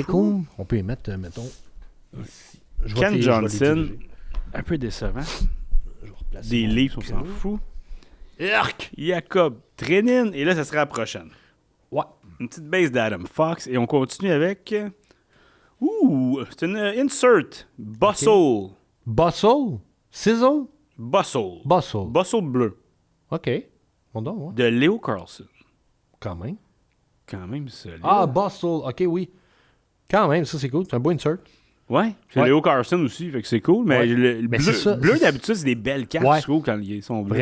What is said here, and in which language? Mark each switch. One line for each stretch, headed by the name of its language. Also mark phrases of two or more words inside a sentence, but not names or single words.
French: Ecom, on peut y mettre, mettons, ici. Ken Johnson, un peu décevant. Des Leafs, on s'en fout. Jacob Trenin, et là, ça sera la prochaine. Ouais. Une petite base d'Adam Fox, et on continue avec... c'est une insert. Bustle. Okay. Bustle? Sizzle? Bustle. Bustle. Bustle bleu. OK. Bon donc, ouais. De Leo Carlson. Quand même, solide. Ah, Bustle. OK, oui. Quand même, ça, c'est cool. C'est un beau insert. Ouais. C'est Leo Carlson aussi, fait que c'est cool. Mais le bleu, d'habitude, c'est des belles cartes, je trouve, quand ils sont bleus.